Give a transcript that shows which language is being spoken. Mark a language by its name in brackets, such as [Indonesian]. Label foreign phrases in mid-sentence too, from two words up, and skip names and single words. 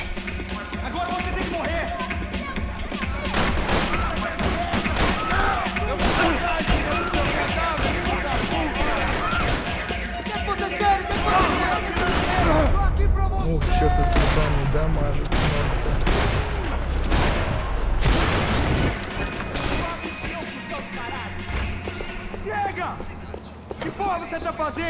[Portuguese] Agora você tem que morrer! [Russian] Ух, что-то тут дамажит. [Portuguese] Chega! Que porra você tá fazendo?